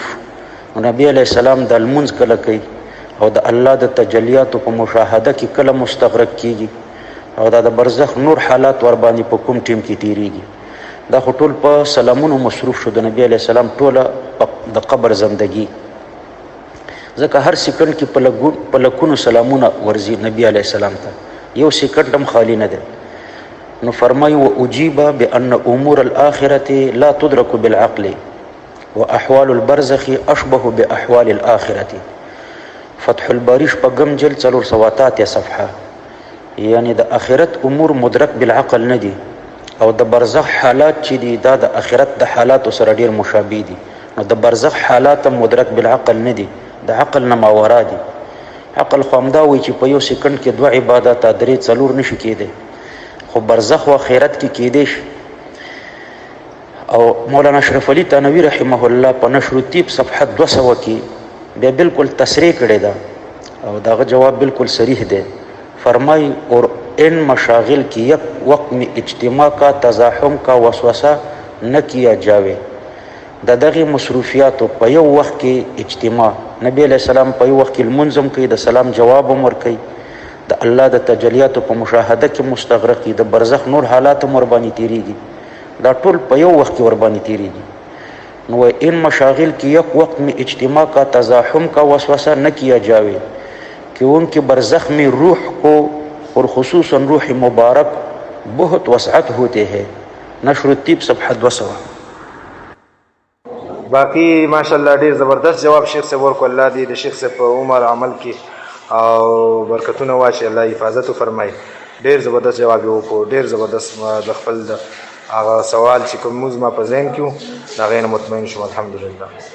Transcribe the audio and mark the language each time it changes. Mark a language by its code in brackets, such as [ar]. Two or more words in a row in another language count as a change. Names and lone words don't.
[ps] نو نبي [ar] علیه السلام [ps] د لمونځ کله کوي او د الله د تجلیاتو په مشاهده کې کله مستغرق کیږي او دا د برزخ نور حالات ور باندې په کوم ټیم کې تیریږي، دا خو ټول په سلامونو مصروف شو د نبی [ar] علیه السلام [ps] ټوله د قبر زندگی. ځکه هر سیکنډ کې په لکونو سلامونه ورځي نبی [ar] علیه السلام [ps] ته، یو سیکنډ هم خالی نه دی. نو فرمایي [ar] واجیب بان امور الاخره لا تدرک بالعقل واحوال البرزخ اشبه باحوال الاخره. [ps] فتح الباری شپږم جلد 488 صفحه. یعنی د آخرت امور [ar] مدرک بالعقل [ps] نه دي او د برزخ حالات چې دي دا د آخرت د حالاتو سره ډیر مشابه دي. نو د برزخ حالات [ar] مدرک بالعقل [ps] نه دي، د عقل نه ماورا دي. عقل خو همدا وایي چې په یو سیکنډ کې 2 عبادات 3 4 نشي کېدی، خو برزخ او آخرت کې کېدی شي. او مولانا اشرف علي تنوي [ar] رحمه الله [ps] په نشر الطیب صفحه 200 کې بیا بالکل تصریح کړی ده او داغه جواب بالکل صریح دی. [ur] فرمائی اور ان مشاغل کی یک وقت میں اجتماع کا تزاحم کا وسوسہ نہ کیا جاوے. [ps] د دغه مصروفیاتو په یو وخت کې اجتماع، نبی [ar] علیہ السلام [ps] په یو وخت کې لمونځ هم کوي، د سلام جواب هم ورکوي، د الله د تجلیاتو په مشاهده کې مستغرق دي، د برزخ نور حالات هم ورباندې تیریږي، دا ټول په یو وخت کې ورباندې تیریږي. [ur] نو ان مشاغل کی یک وقت میں اجتماع کا تزاحم کا وسوسہ نہ کیا جاوے کہ ان کے برزخ میں روح کو اور خصوصاً روح مبارک بہت وسعت ہوتے ہیں. [ps] نشر الطیب صفحه 200. باقی ماشاءالله ډیر زبردست جواب شیخ صاحب ورکو. الله دې د شیخ صاحب په عمر عمل کې او برکتونه واچي، الله حفاظت وفرمایي. ډیر زبردست جواب یې وکړو، ډیر زبردست. د خپل هغه سوال چې کوم موږ ما په ذهن کې و د هغې نه مطمئن شوم.